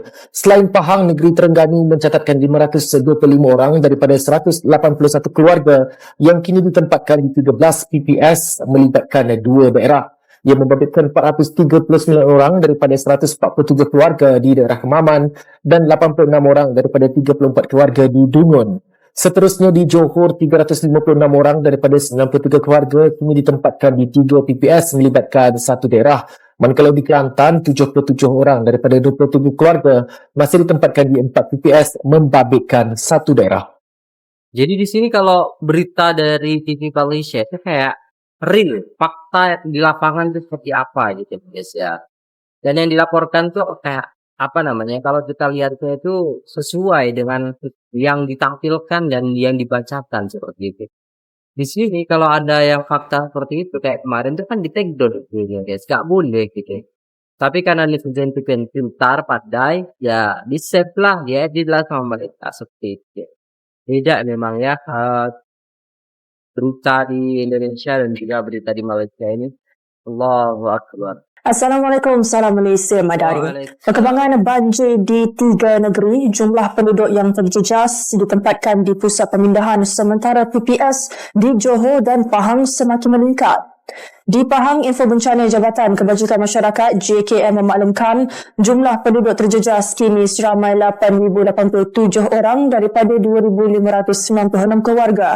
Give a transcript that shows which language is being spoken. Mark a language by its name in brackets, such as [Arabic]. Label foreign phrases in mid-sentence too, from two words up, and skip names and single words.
[Malay] Selain Pahang, negeri Terengganu mencatatkan 525 orang daripada 181 keluarga yang kini ditempatkan di 13 PPS melibatkan 2 daerah, yang membabitkan 439 orang daripada 147 keluarga di daerah Kemaman dan 86 orang daripada 34 keluarga di Dungun. Seterusnya di Johor, 356 orang daripada 93 keluarga kini ditempatkan di 3 PPS melibatkan 1 daerah. Manakala di Kelantan, 77 orang daripada 27 keluarga masih ditempatkan di 4 PPS membabitkan 1 daerah. [Indonesian] Jadi di sini kalau berita dari TV Malaysia itu kayak real, fakta di lapangan itu seperti apa gitu guys ya. Dan yang dilaporkan tuh kayak apa namanya, kalau kita lihatnya itu sesuai dengan yang ditampilkan dan yang dibacakan seperti itu. Di sini kalau ada yang fakta seperti itu kayak kemarin itu kan di [English] take down [Indonesian] gitu guys, gak boleh gitu. Tapi karena netizen itu pintar, pandai, ya di save lah, ya dijelas sama mereka seperti itu. Beda memang ya berita di Indonesia dan juga berita di Malaysia ini. [Arabic] الله أكبر. [Malay] Assalamualaikum, salam Malaysia Madari. Perkembangan banjir di 3 negeri, jumlah penduduk yang terjejas ditempatkan di pusat pemindahan sementara PPS di Johor dan Pahang semakin meningkat. Di Pahang, info bencana Jabatan Kebajikan Masyarakat JKM memaklumkan jumlah penduduk terjejas kini seramai 8,087 orang daripada 2,596 keluarga.